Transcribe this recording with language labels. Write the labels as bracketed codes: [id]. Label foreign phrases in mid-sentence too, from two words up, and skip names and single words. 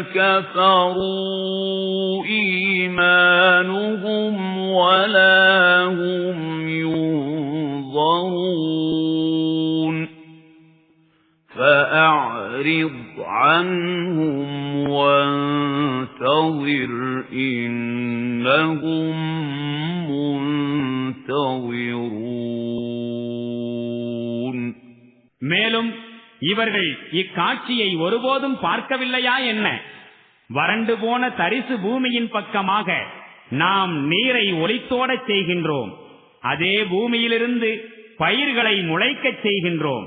[ar] كفروا إيمانهم ولا هم ينظرون فأعرض عنهم وانتظر إنهم منتظرون. [ta] மேலும் இவர்கள் இக்காட்சியை ஒருபோதும் பார்க்கவில்லையா என்ன? வறண்டு போன தரிசு பூமியின் பக்கமாக நாம் நீரை ஒளித்தோடச் செய்கின்றோம். அதே பூமியிலிருந்து பயிர்களை முளைக்கச் செய்கின்றோம்.